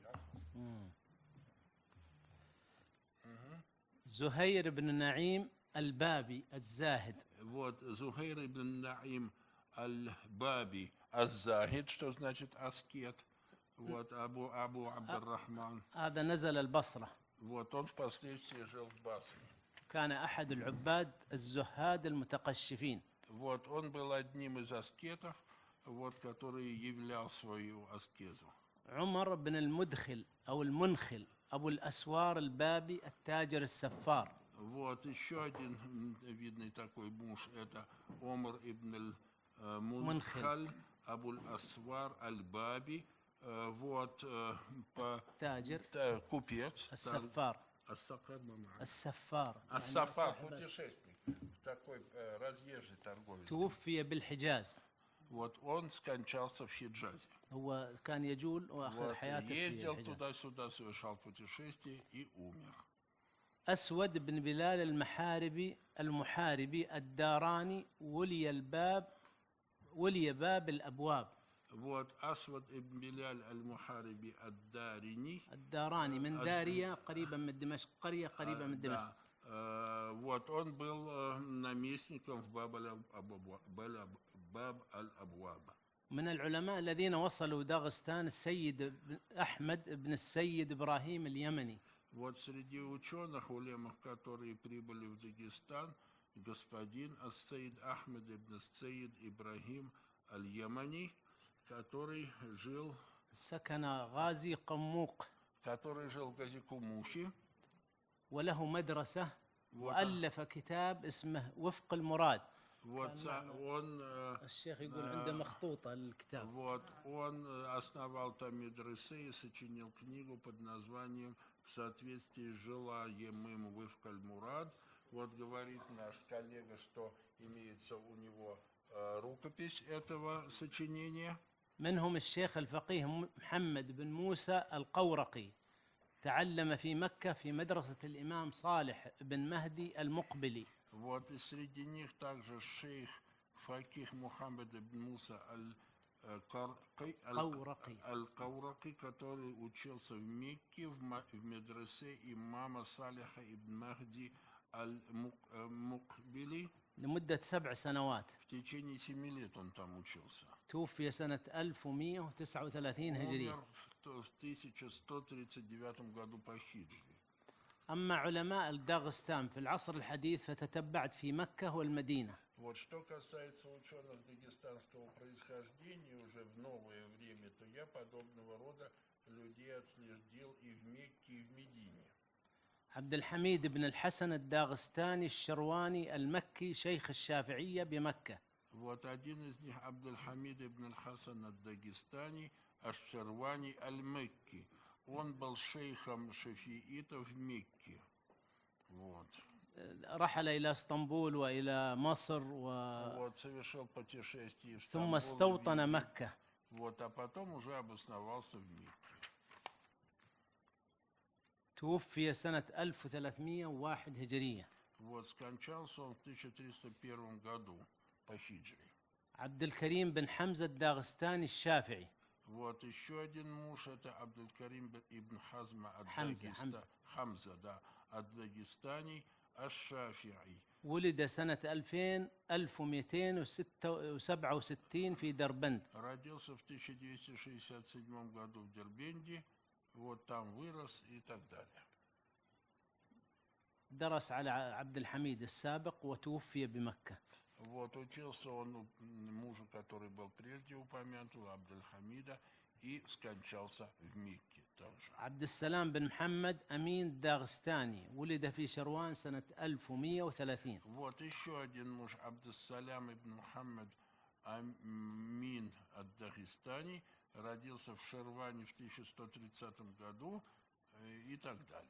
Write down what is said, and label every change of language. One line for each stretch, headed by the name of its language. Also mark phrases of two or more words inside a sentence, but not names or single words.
Arabic: زهير بن نعيم البابي الزاهد.
Russian: Вот Зухайр ибн Наим аль-Баби az-Zahid, что значит аскет. Вот Абу Абдуррахман.
Arabic: هذا نزل البصرة.
Russian: Вот он впоследствии жил в Басре.
Arabic: كان أحد العباد الزهاد المتقشفين.
Russian: Вот он был одним из аскетов, вот, который являл свою аскезу.
Arabic: عمر بن المدخل أو المنخل أبو الأسوار البابي التاجر السفار.
Russian: Вот еще один видный такой муж, это Омар ибн аль-Мунхаль Абуль Асвар аль-Баби, вот,
Arabic: تاجر
Russian: купец.
Arabic: السفار.
Russian: السفار путешественник, такой разъезжий торговец.
Arabic: توفي بالحجاز.
Russian: Вот он скончался в Хиджазе.
Arabic: هو كان يجول وآخر حياته في
Russian: ездил
Arabic: الحجاز.
Russian: туда-сюда, совершал путешествия и умер.
Arabic: أسود بن بلال المحاربي الداراني ولي باب الأبواب.
Russian: Вот Асвад ибн Биляль аль-Мухариби
Arabic: الداراني من دارية قريبا من دمشق، قرية قريبة من دمشق.
Russian: Вот он был наместником в Баб-аль-Абваб.
Arabic: من العلماء الذين وصلوا داغستان السيد أحمد بن السيد إبراهيم اليمني.
Russian: Вот среди ученых, улемов, которые прибыли в Дагестан, господин ас-Саид Ахмед ибн ас-Саид Ибрахим аль-Ямани, который жил
Arabic: سكن غازي قموق.
Russian: который жил в Гази-Кумухе.
Arabic: وله مدرسة وألف كتاب اسمه وفق المراد.
Russian: Вот он,
Arabic: الشيخ يقول عنده مخطوطة الكتاب.
Russian: Вот он основал там медресе и сочинил книгу под названием «В соответствии с желаемым Вифк аль-Мурад». Вот говорит наш коллега, что имеется у него рукопись этого сочинения.
Arabic: منهم الشيخ الفقيه محمد بن موسى القورقي تعلم في مكة في مدرسة الإمام صالح بن مهدي المقبلي.
Russian: Вот и среди них также шейх Факих Мухаммад ибн Муса Аль-Каураки, который учился в Мекке в медресе имама Салиха ибн Махди Аль-Мукбили.
Arabic: لمدة 7 سنوات.
Russian: В течение 7 лет он там учился.
Arabic: توفي سنة 1139 هجرية.
Russian: Умер в 1139 году по хиджре.
Arabic: أما علماء الداغستان في العصر الحديث فتتبعت في مكة والمدينة.
Russian: Вот что касается ученых дагестанского происхождения уже в новое время, то я подобного рода людей отследил и в Мекке, и в Медине.
Arabic: عبد الحميد بن الحسن الداغستاني الشرواني المكي شيخ الشافعية بمكة.
Russian: Вот один из них Абдуль-Хамид ибн аль-Хасан ад-Дагестани аш-Шарвани аль-Мекки. Он был шейхом шафиитов в Мекке. Вот.
Arabic: رحل إلى اسطنبول وإلى مصر
Russian: Вот совершил путешествие в
Arabic: ثم
Russian: Стамбул,
Arabic: استوطن مكة.
Russian: Вот, а потом уже обосновался в Мекке.
Arabic: توفي سنة 1301 هجرية.
Russian: Вот скончался он в 1301 году по хиджре.
Arabic: عبد الكريم بن حمزة الداغستاني الشافعي.
Russian: Вот еще один муж, это Абдуль-Карим ибн Хазма Хамза, да, ад-Дагестани аш-Шафи'i.
Arabic: ولد سنة 1267 في دربند.
Russian: Родился в 1267 году в Дербенде, вот там вырос и так далее.
Arabic: درس على عبد الحميد السابق وتوفي بمكة.
Russian: Вот учился он у мужа, который был прежде упомянут, у Абдуль-Хамида, и скончался в Мекке также.
Arabic: عبد السلام بن محمد أمين الداغستاني ولد في شروان سنة 1130.
Russian: Вот еще один муж, Абдус-Салям ибн Мухаммад Амин ад-Дагестани, родился в Шерване в 1130 году и так далее.